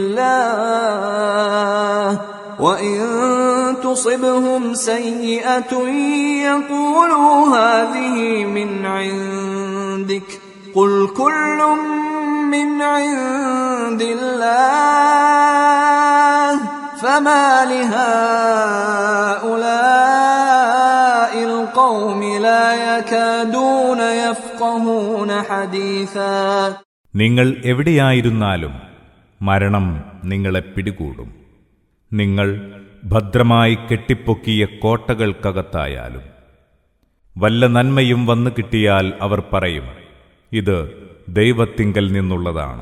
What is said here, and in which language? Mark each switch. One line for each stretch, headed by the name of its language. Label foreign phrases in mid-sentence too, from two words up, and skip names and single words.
Arabic: الله وإن تصبهم سيئة يقولوا هذه من عندك قل كل من عند الله فما لهؤلاء القوم لا يكادون يفقهون حديثا.
Malayalam: നിങ്ങൾ എവിടെയായിരുന്നാലും മരണം നിങ്ങളെ പിടികൂടും. നിങ്ങൾ ഭദ്രമായി കെട്ടിപ്പൊക്കിയ കോട്ടകൾക്കകത്തായാലും വല്ല നന്മയും വന്നു കിട്ടിയാൽ അവർ പറയും, ഇത് ദൈവത്തിങ്കൽ നിന്നുള്ളതാണ്.